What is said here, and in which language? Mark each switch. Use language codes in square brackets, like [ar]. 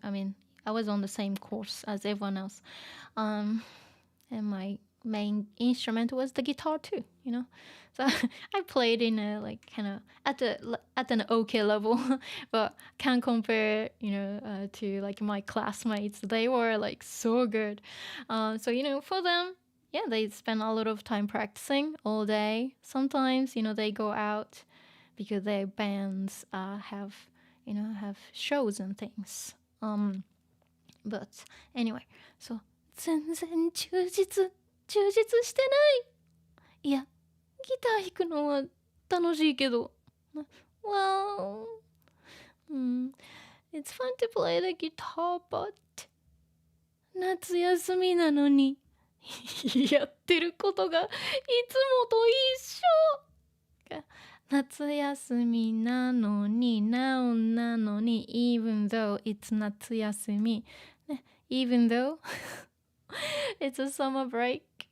[en] I mean, I was on the same course as everyone else. And my main instrument was the guitar too, So I played in a kind of at an okay level, but can't compare, to my classmates. They were so good. So for them, yeah, they spend a lot of time practicing all day. Sometimes, they go out because their bands have shows and things. But anyway, so [ja] 全然充実してない。いや、ギター弾くのは楽しいけど。 [en] Well, it's fun to play the guitar, but [ja] 夏休みなのにやってることがいつもと一緒。夏休みなのに、なのに、 [en] even though it's [ja] 夏休み。 [en] even though it's a summer break.